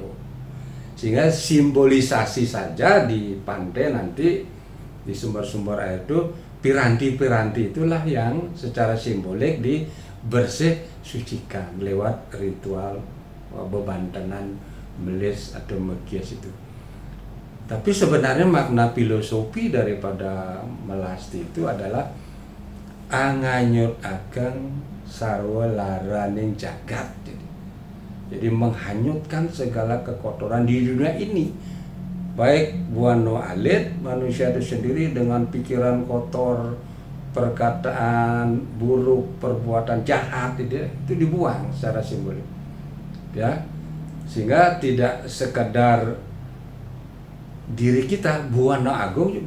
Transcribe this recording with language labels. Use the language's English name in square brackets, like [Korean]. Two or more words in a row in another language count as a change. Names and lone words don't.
[Indonesian] Sehingga simbolisasi saja di pantai nanti, di sumber-sumber air itu, piranti-piranti itulah yang secara simbolik dibersih sucikan lewat ritual bebantanan melis atau mekias itu. Tapi sebenarnya makna filosofi daripada melasti itu adalah [Kawi] anganyut akan sarwa laraning jagat. [Indonesian] Jadi menghanyutkan segala kekotoran di dunia ini, baik [Balinese] buano alit [Indonesian] manusia itu sendiri dengan pikiran kotor, perkataan buruk, perbuatan jahat itu dibuang secara simbolik, ya, sehingga tidak sekedar diri kita, buana agung juga.